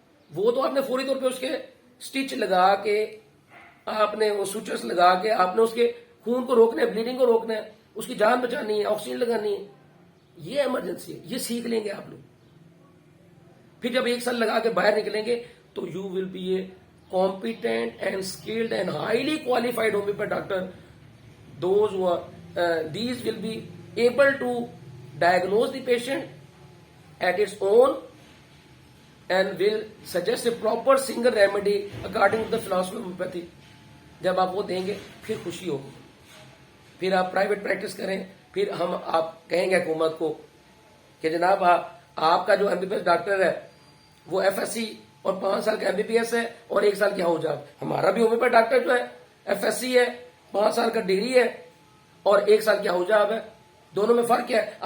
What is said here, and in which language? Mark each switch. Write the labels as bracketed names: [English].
[Hindi] वो तो आपने फौरी तौर पे उसके स्टिच लगा के, आपने वो सुचर्स लगा के, आपने उसके खून को रोकना है, ब्लीडिंग को रोकना है, उसकी जान बचानी है, ऑक्सीजन लगानी है। ये इमरजेंसी है, ये सीख लेंगे आप लोग। फिर जब 1 साल लगा के बाहर निकलेंगे तो [English] You will be a competent and skilled and highly qualified homeopath doctor. Those who are these will be able to diagnose the patient at its own and will suggest a proper single remedy according to the philosophy of homeopathy. [Hindi] जब आप वो देंगे फिर खुशी होगी, फिर आप private practice करें, फिर हम आप कहेंगे हुकूमत को कि जनाब आपका जो एमबीबीएस डॉक्टर है वो एफएससी और 5 साल का एमबीबीएस है और 1 साल की हाउजाब. हमारा भी होम्योपैथ डॉक्टर जो है एफएससी है, 5 साल का डिग्री है और 1 साल की हाउजाब है. दोनों में फर्क क्या है?